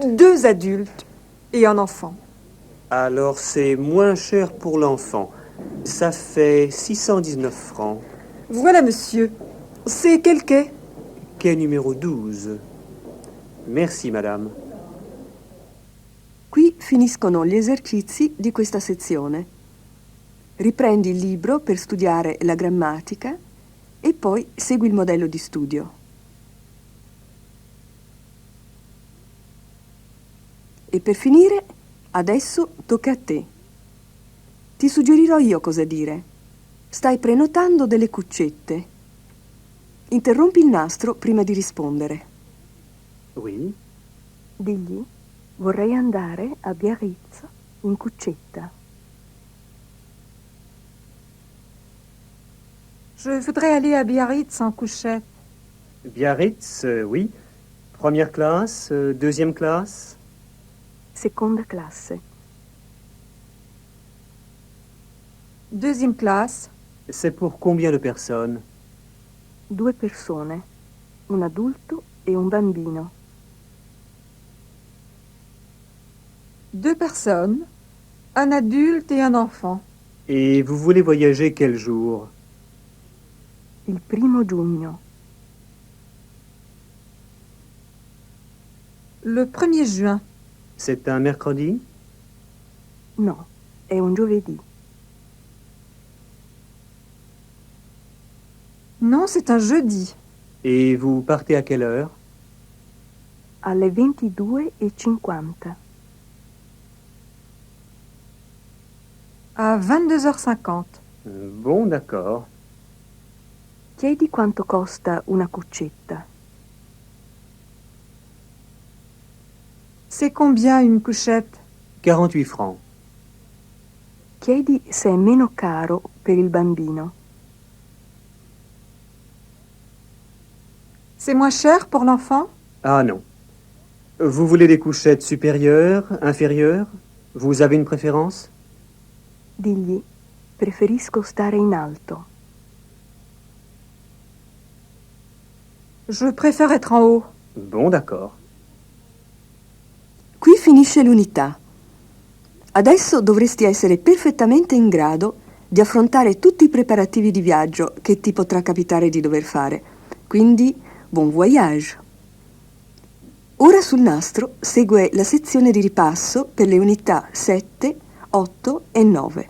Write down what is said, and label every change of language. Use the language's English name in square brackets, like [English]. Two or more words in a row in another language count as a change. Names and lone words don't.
[French] 2 adultes et un enfant. Alors c'est moins cher pour l'enfant. Ça fait 619 francs. Voilà, monsieur. C'est quel quai? Quai numéro 12. Merci, madame. [Italian] Qui finiscono gli esercizi di questa sezione. Riprendi il libro per studiare la grammatica e poi segui il modello di studio. E per finire, adesso tocca a te. Ti suggerirò io cosa dire. Stai prenotando delle cuccette. Interrompi il nastro prima di rispondere. [French] Oui. [Italian] Digli, vorrei andare a Biarritz in cuccetta. [French] Je voudrais aller à Biarritz en couchette. Biarritz, oui. Première classe, deuxième classe? [Italian] Seconda classe. [French] Deuxième classe. C'est pour combien de personnes? [Italian] 2 persone, un adulto e un bambino. [French] 2 personnes, un adulte et un enfant. Et vous voulez voyager quel jour? [Italian] Il 1 giugno. [French] Le 1er juin. C'est un mercredi? [Italian] No, è un giovedì. [French] Non, c'est un jeudi. Et vous partez à quelle heure? Alle 22:50. À 22h50. Bon, d'accord. [Italian] Chiedi quanto costa una cuccetta. [French] C'est combien une couchette? 48 francs. [Italian] Chiedi se è meno caro per il bambino. [French] C'est moins cher pour l'enfant? Ah non. Vous voulez des couchettes supérieures, inférieures? Vous avez une préférence? [Italian] Digli, preferisco stare in alto. [French] Je préfère être en haut. Bon, d'accord. [Italian] Qui finisce l'unità. Adesso dovresti essere perfettamente in grado di affrontare tutti i preparativi di viaggio che ti potrà capitare di dover fare. Quindi, buon voyage! Ora sul nastro segue la sezione di ripasso per le unità 7, 8 e 9.